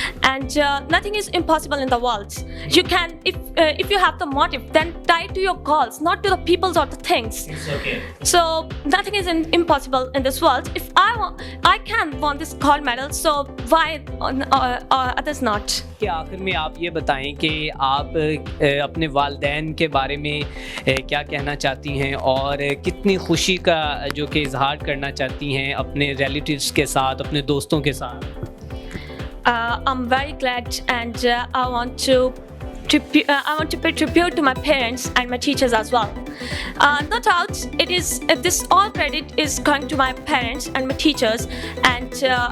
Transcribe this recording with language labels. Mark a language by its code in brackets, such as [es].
[en] And nothing is impossible in the world. You can, if you have the motive, then tie to your goals, not to the peoples or the things. It's okay. So nothing is impossible in this world. If I can won this gold medal, so why others not? [ur] کہ آخر میں آپ یہ بتائیں کہ آپ اپنے والدین کے بارے میں کیا کہنا چاہتی ہیں, اور کتنی خوشی کا جو کہ اظہار کرنا چاہتی ہیں اپنے ریلیٹیوز کے ساتھ, اپنے دوستوں کے ساتھ؟ [en] I'm very glad, and I want to pay tribute to my parents and my teachers as well. No doubt, this all credit is going to my parents and my teachers, and